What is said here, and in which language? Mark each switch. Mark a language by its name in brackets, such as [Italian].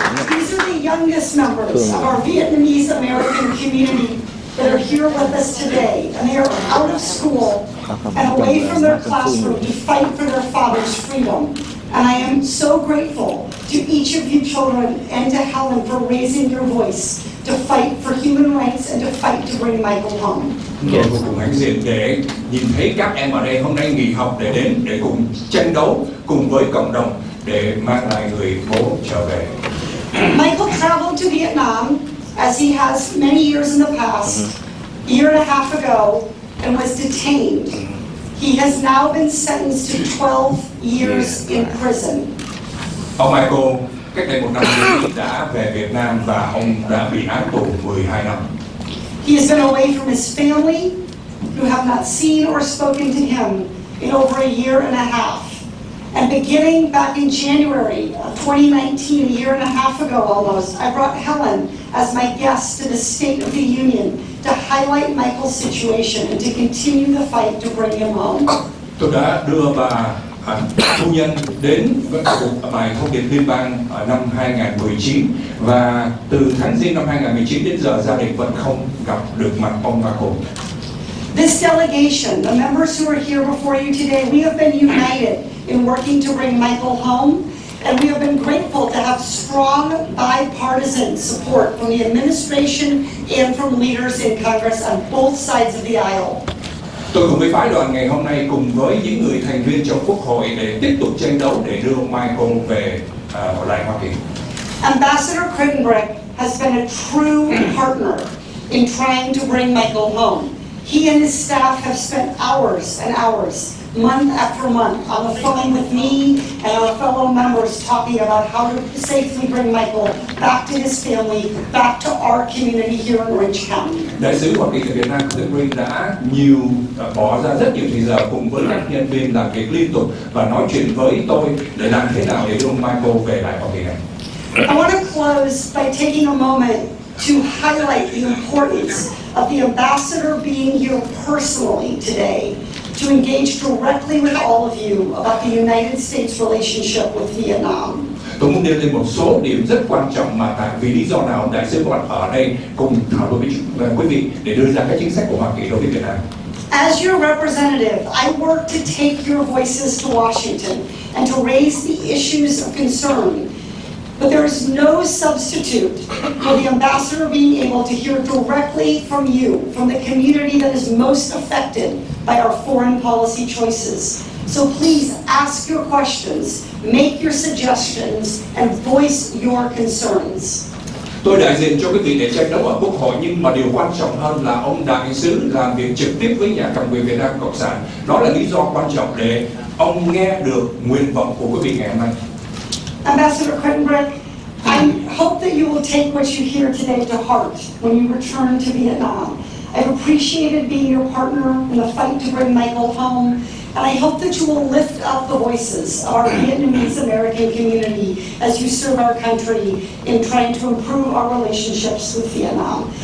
[English] These are the youngest members of our Vietnamese American community that are here with us today, and they are out of school and away from their classroom to fight for their father's freedom. And I am so grateful to each of you children and to Helen for raising your voice to fight for human rights and to fight to bring Michael home. [Vietnamese] Tôi vô cùng hãnh diện để nhìn thấy các em ở đây hôm nay nghỉ học để đến để cùng tranh đấu cùng với cộng đồng để mang lại người bố trở về. [English] Michael traveled to Vietnam, as he has many years in the past, year and a half ago and was detained. He has now been sentenced to 12 years in prison. [Vietnamese] Ông Michael cách đây 1 năm đã về Việt Nam và ông đã bị án tù 12 năm. [English] He has been away from his family, who have not seen or spoken to him in over a year and a half. And beginning back in January of 2019, a year and a half ago almost, I brought Helen as my guest to the State of the Union to highlight Michael's situation and to continue the fight to bring him home. [Vietnamese] Tôi đã đưa bà phu nhân đến với cuộc bài thông điệp liên bang năm 2019 và từ tháng Giêng năm 2019 đến giờ gia đình vẫn không gặp được mặt ông Michael. [English] This delegation, the members who are here before you today, we have been united in working to bring Michael home, and we have been grateful to have strong bipartisan support from the administration and from leaders in Congress on both sides of the aisle. [Vietnamese] Tôi cùng với phái đoàn ngày hôm nay cùng với những người thành viên trong Quốc hội để tiếp tục tranh đấu để đưa ông Michael về lại Hoa Kỳ. [English] Ambassador Kritenbrink has been a true partner in trying to bring Michael home. He and his staff have spent hours and hours, month after month, on the phone with me and our fellow members talking about how to safely bring Michael back to his family, back to our community here in Orange County. [Vietnamese] Đại sứ Hoa Kỳ tại Việt Nam Kritenbrink đã bỏ ra rất nhiều thời giờ cùng với các nhân viên làm việc liên tục và nói chuyện với tôi để làm thế nào để đưa ông Michael về lại Hoa Kỳ này. [English] I want to close by taking a moment to highlight the importance of the ambassador being here personally today to engage directly with all of you about the United States relationship with Vietnam. [Vietnamese] Tôi muốn nêu lên một số điểm rất quan trọng mà tại vì lý do nào ông đại sứ có mặt ở đây cùng thảo luận với quý vị để đưa ra các chính sách của Hoa Kỳ đối với Việt Nam. [English] As your representative, I work to take your voices to Washington and to raise the issues of concern. But there is no substitute for the ambassador being able to hear directly from you, from the community that is most affected by our foreign policy choices. So please ask your questions, make your suggestions, and voice your concerns. [Vietnamese] Tôi đại diện cho quý vị để tranh đấu ở Quốc hội, nhưng mà điều quan trọng hơn là ông đại sứ làm việc trực tiếp với nhà cầm quyền Việt Nam Cộng sản. Đó là lý do quan trọng để ông nghe được nguyện vọng của quý vị ngày hôm nay. [English] Ambassador Kritenbrink, I hope that you will take what you hear today to heart when you return to Vietnam. I've appreciated being your partner in the fight to bring Michael home, and I hope that you will lift up the voices of our Vietnamese American community as you serve our country in trying to improve our relationships with Vietnam.